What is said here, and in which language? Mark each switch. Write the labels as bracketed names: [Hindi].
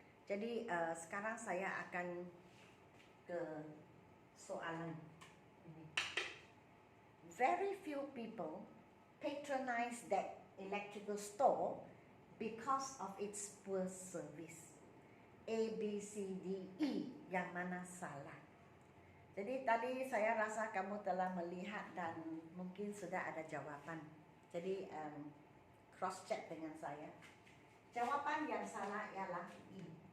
[Malay] Jadi sekarang saya akan ke soalan ini. [English] Very few people patronize that electrical store because of its poor service. [Malay] A, B, C, D, E, yang mana salah? Jadi tadi saya rasa kamu telah melihat dan mungkin sudah ada jawapan. Jadi cross check dengan saya. Jawapan yang salah ialah E.